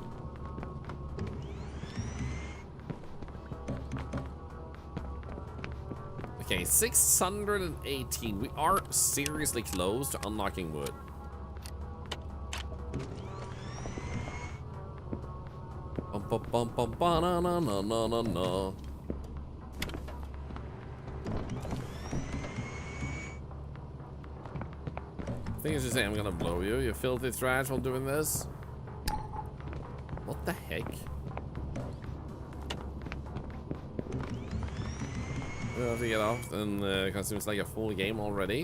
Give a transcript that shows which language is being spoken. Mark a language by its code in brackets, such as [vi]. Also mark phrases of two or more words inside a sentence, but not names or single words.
[en] Okay, 618. We are seriously close to unlocking wood. Bum, bum, bum, bum, ba, na, na, na, na, na, na. I think it's just saying I'm gonna blow you, you filthy trash, while doing this. What the heck? We'll have to get off, and because it seems like a full game already.